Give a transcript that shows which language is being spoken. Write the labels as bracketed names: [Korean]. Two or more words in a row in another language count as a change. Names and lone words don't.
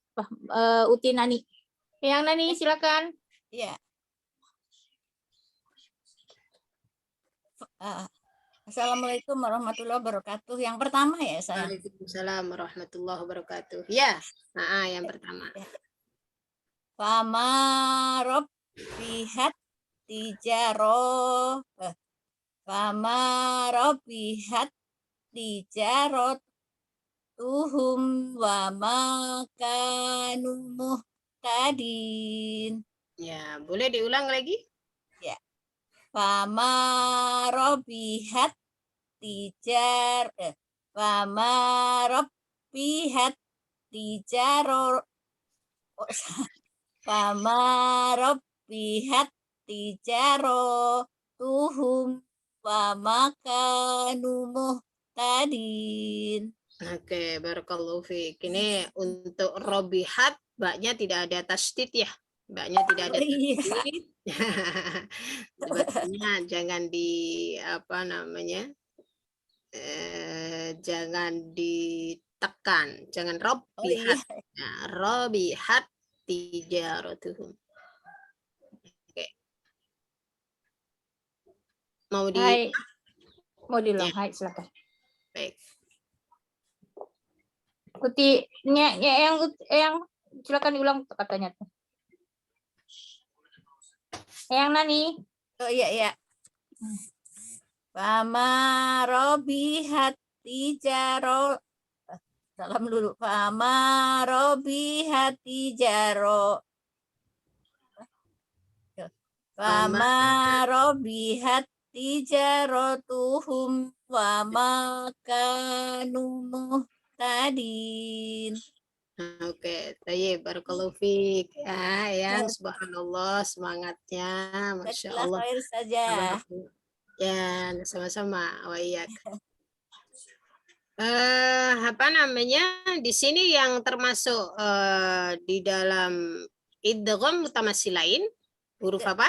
[Indonesian] Uti Nani. Yang Nani silakan. Ya. [Arabic] السلام عليكم ورحمة الله وبركاته. [Indonesian] Yang pertama ya saya. [Arabic] وعليكم السلام ورحمة الله وبركاته. [Indonesian] Ya, yang pertama. [Arabic] فما ربحت تجارة. فما ربحت تجارتهم وما كانوا مهتدين. [Indonesian] Ya, boleh diulang lagi? [Arabic] فما ربحت فما ربحت تجارة. فما ربحت تجارتهم وما كانوا مهتدين. Oke, بارك الله فيك. [Indonesian] Ini untuk robihat, baknya tidak ada tasdid ya. Baknya tidak ada tasdid. Sebetulnya jangan jangan ditekan, jangan robihat. Nah, [Arabic] ربحت تجارتهم. [Indonesian] Oke. Mau di Hai. Mau diulang. Hai, silakan. baik. Uti yang silakan diulang katanya tuh. Yang Nani. Oh iya. [Arabic] فما ربحت تجارة. [Indonesian] Salam dulu. [Arabic] فما ربحت تجارة. فما ربحت تجارتهم وما كانوا مهتدين. Oke, طيب، بارك الله فيك. [Indonesian] Ya, subhanallah, semangatnya, [Arabic] ما شاء الله. [Indonesian] Khair saja. Ya, sama-sama. [Arabic] وإياك. [Indonesian] Di sini yang termasuk di dalam [Arabic] إدغام متماثلين [Indonesian] huruf apa?